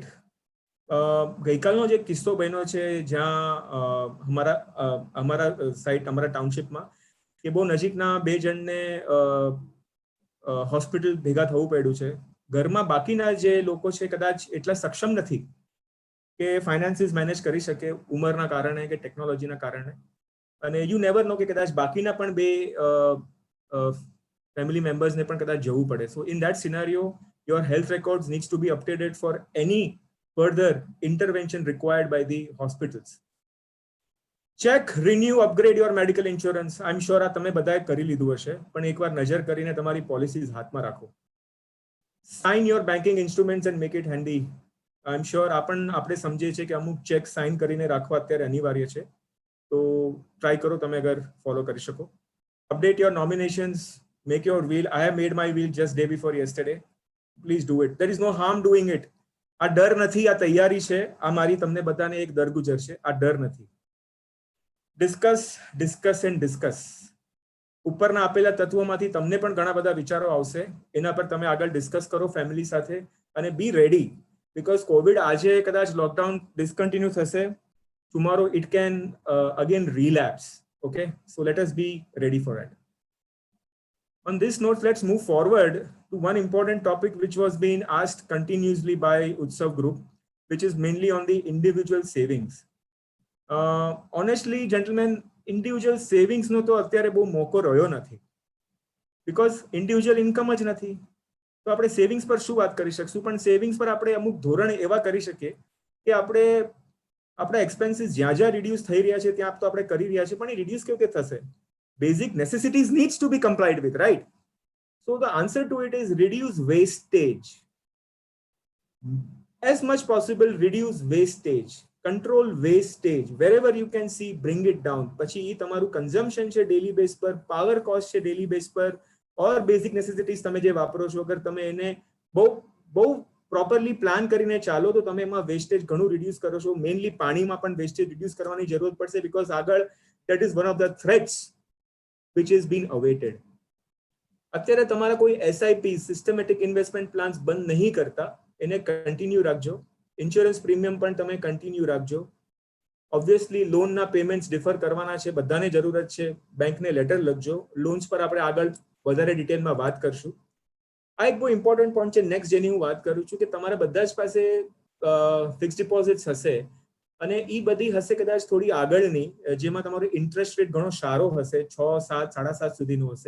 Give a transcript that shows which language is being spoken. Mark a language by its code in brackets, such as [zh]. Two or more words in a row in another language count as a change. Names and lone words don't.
[gu] ગઈકાલનો જે કિસ્સો બન્યો છે, જ્યાં અમારા સાઇટ, અમારા ટાઉનશીપમાં કે બહુ નજીકના 2 જણને હોસ્પિટલ ભેગા થવું પડ્યું છે. ઘરમાં બાકીના જે લોકો છે કદાચ એટલા સક્ષમ નથી કે ફાઇનાન્સીસ મેનેજ કરી શકે, ઉંમરના કારણે કે ટેકનોલોજીના કારણે. અને [en] you never know [gu] કે કદાચ બાકીના પણ 2 [en] family members [gu] ne પણ કદાચ જવું પડે. [en] So in that scenario, your health records needs to be updated for any further intervention required by the hospitals. Check, renew, upgrade your medical insurance. I'm sure [gu] આ તમે બધાએ કરી લીધું હશે, પણ એકવાર નજર કરીને તમારી પોલિસીઝ હાથમાં રાખો. [en] Sign your banking instruments and make it handy. I'm sure [gu] આપણે સમજીએ છીએ કે અમુક ચેક સાઇન કરીને રાખવા અત્યારે અનિવાર્ય છે, તો ટ્રાય કરો તમે અગર ફોલો કરી શકો. [en] Update your nominations. Make your will. I have made my will just day before yesterday. Please do it. There is no harm doing it. [gu] આ ડર નથી, આ તૈયારી છે. આ મારી તમને બધાને એક દરગુજર છે, આ ડર નથી. [en] Discuss, discuss and discuss. [gu] ઉપરના આપેલા તત્વોમાંથી તમને પણ ઘણા બધા વિચારો આવશે, એના પર તમે આગળ ડિસ્કસ કરો ફેમિલી સાથે. અને [en] be ready, because COVID [gu] આજે કદાચ લોકડાઉન ડિસ્કન્ટિન્યુ થશે, [en] tomorrow it can again relapse. Okay, so let us be ready for it. On this note, let's move forward to one important topic which was being asked continuously by Utsav Group, which is mainly on the individual savings. Honestly, gentlemen, individual savings [gu] નો તો અત્યારે બહુ મોકો રહ્યો નથી, [en] because individual income [gu] જ નથી. તો આપણે સેવિંગ્સ પર શું વાત કરી શકશું? પણ સેવિંગ્સ પર આપણે અમુક ધોરણ એવા કરી શકીએ કે આપણે આપણા એક્સપેન્સીસ જ્યાં જ્યાં રિડ્યુસ થઈ રહ્યા છે ત્યાં તો આપણે કરી રહ્યા છીએ, પણ એ રિડ્યુસ કેવી રીતે થશે? [en] Basic necessities needs to be complied with, right? So the answer to it is reduce wastage. As much possible, reduce wastage. Control wastage. Wherever you can see, bring it down. [gu] પછી એ તમારું consumption છે [en] daily base [gu] પર, [en] power cost [gu] છે [en] daily base [gu] પર, [en] or basic necessities [gu] તમે જે વાપરો છો, અગર તમે એને બહુ પ્રોપરલી પ્લાન કરીને ચાલો તો તમે એમાં વેસ્ટેજ ઘણું રિડ્યુસ કરો છો. મેઇનલી પાણીમાં પણ વેસ્ટેજ રિડ્યુસ કરવાની જરૂરત પડશે, બીકોઝ આગળ [en] that is one of the threats which is being awaited. [gu] અત્યારે તમારા કોઈ [en] SIP systematic investment plans [gu] બંધ નહીં કરતા, એને કન્ટિન્યુ રાખજો. [en] insurance premium [gu] પણ તમે કન્ટિન્યુ રાખજો. ઓબ્વિયસલી લોનના પેમેન્ટ્સ ડિફર કરવાના છે, બધાને જરૂરત છે, બેંકને લેટર લખજો. લોન્સ પર આપણે આગળ વધારે ડિટેલમાં વાત કરશું. આ એક બહુ [en] important point [gu] છે નેક્સ્ટ, જેની હું વાત કરું છું, કે તમારા બધા જ પાસે [en] fixed deposits [gu] હશે, અને એ બધી હશે કદાચ થોડી આગળની, જેમાં તમારો [en] interest rate [gu] ઘણો સારો હશે, 6, 7, 7.5 સુધીનો હશે.